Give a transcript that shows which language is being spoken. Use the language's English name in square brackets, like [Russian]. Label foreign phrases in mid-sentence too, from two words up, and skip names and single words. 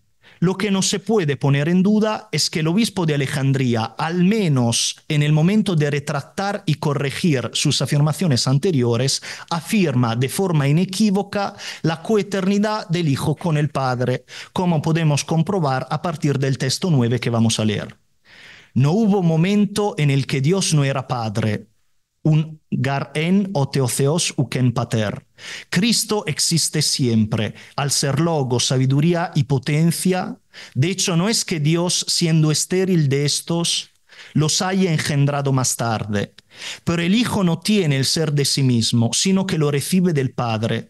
[Spanish] Lo que no se puede poner en duda es que el obispo de Alejandría, al menos en el momento de retractar y corregir sus afirmaciones anteriores, afirma de forma inequívoca la coeternidad del Hijo con el Padre, como podemos comprobar a partir del texto 9 que vamos a leer. No hubo momento en el que Dios no era Padre, [Greek] οὐ γὰρ ἦν ὅτε ὁ θεὸς οὐκ ἦν πατήρ. [Spanish] Cristo existe siempre, al ser logos, sabiduría y potencia. De hecho, no es que Dios, siendo estéril de estos, los haya engendrado más tarde. Pero el Hijo no tiene el ser de sí mismo, sino que lo recibe del Padre.